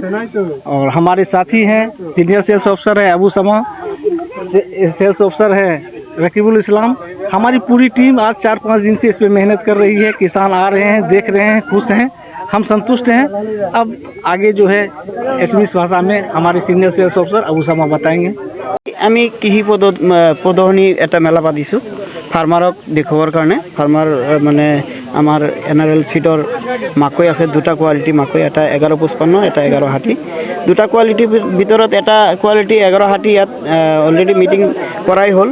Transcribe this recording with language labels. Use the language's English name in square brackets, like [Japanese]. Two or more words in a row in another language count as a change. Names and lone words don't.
[Hindi] और हमारे साथी हैं, [English] senior sales officer [Hindi] है अबू समा, [English] sales officer [Hindi] है रकीबुल इस्लाम। हमारी पूरी टीम आज 4-5 दिन से इस पर मेहनत कर रही है। किसान आ रहे हैं, देख रहे हैं, खुश हैं, हम संतुष्ट हैं। अब आगे जो है एसएमएस भाषा में हमारे [English] senior sales officer [Hindi] अबू समा बताएंगे। [Assamese] আমি কৃষি প্ৰদৰ্শনী এটা মেলা পাতিছোঁ ফাৰ্মাৰক দেখুৱাবৰ কাৰণে। ফাৰ্মাৰ মানে আমাৰ NRL চিটৰ মাকৈ আছে, দুটা কোৱালিটি মাকৈ, এটা 1155, এটা 1160। দুটা কোৱালিটিৰ ভিতৰত এটা কোৱালিটি 1160 ইয়াত [English] already meeting [Assamese] কৰাই হ'ল।